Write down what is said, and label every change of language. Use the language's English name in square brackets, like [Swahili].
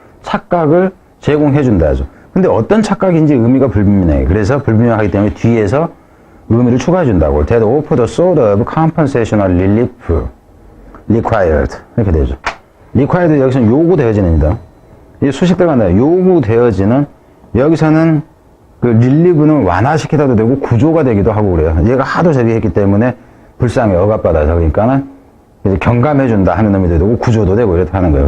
[Korean] 착각을 제공해준다 하죠. 근데 어떤 착각인지 의미가 불분명해. 그래서 불분명하기 때문에 뒤에서 의미를 추가해준다고. [English] That offer the sort of compensational relief required. [Korean] 이렇게 되죠. required 여기서는 요구되어지는이다. 이 수식 들어간다. 요구되어지는, 여기서는 그 릴리브는 완화시키다도 되고 구조가 되기도 하고 그래요. 얘가 하도 제기했기 때문에 불쌍해, 억압받아서. 그러니까는 이제 경감해준다 하는 의미도 되고 구조도 되고 이렇게 하는 거예요.